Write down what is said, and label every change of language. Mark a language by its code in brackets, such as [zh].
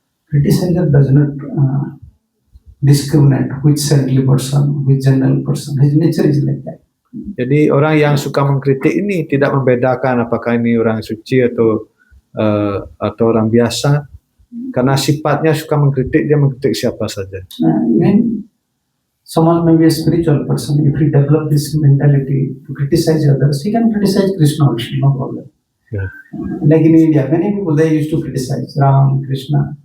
[en] Criticizer does not discriminate which saintly person, which general person. His nature is like that. [id] Jadi orang yang suka mengkritik ini tidak membedakan apakah ini orang suci atau orang biasa. Karena sifatnya suka mengkritik, dia mengkritik siapa saja. [en] Even someone may be a spiritual person. If he develop this mentality to criticize others, he can criticize Krishna also, no problem. Yeah. Like in India, many people they used to criticize Ram, Krishna.